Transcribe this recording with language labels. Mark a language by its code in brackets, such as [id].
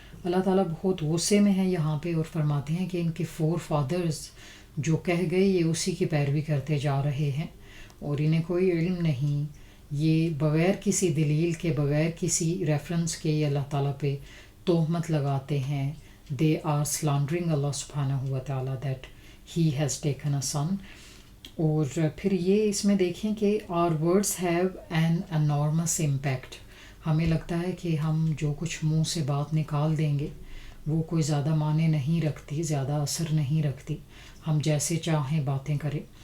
[ur] اللہ تعالیٰ بہت غصے میں ہے یہاں پہ، اور فرماتے ہیں کہ ان کے فور فادرز جو کہہ گئے یہ اسی کی پیروی کرتے جا رہے ہیں، اور انہیں کوئی علم نہیں. یہ بغیر کسی دلیل کے، بغیر کسی ریفرنس کے یہ اللہ تعالیٰ پہ تہمت لگاتے ہیں. [en] They are slandering Allah subhanahu wa ta'ala that he has taken a son. [ur] اور پھر یہ اس میں دیکھیں کہ [en] our words have an enormous impact. [ur] ہمیں لگتا ہے کہ ہم جو کچھ منہ سے بات نکال دیں گے وہ کوئی زیادہ معنی نہیں رکھتی، زیادہ اثر نہیں رکھتی، ہم جیسے چاہیں باتیں کریں.